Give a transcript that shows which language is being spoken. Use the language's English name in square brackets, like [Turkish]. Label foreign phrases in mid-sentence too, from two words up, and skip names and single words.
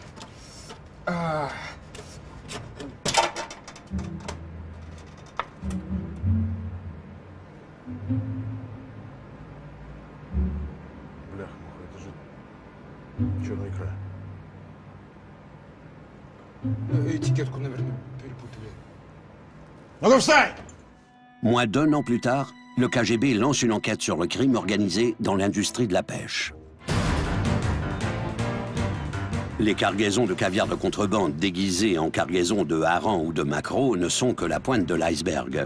[Russian] Бляха-муха, это же черная икра. Этикетку, наверное, перепутали. Ну-ка, встань! [French] Moins d'1 an plus tard, le KGB lance une enquête sur le crime organisé dans l'industrie de la pêche. Les cargaisons de caviar de contrebande déguisées en cargaisons de harengs ou de maquereaux ne sont que la pointe de l'iceberg.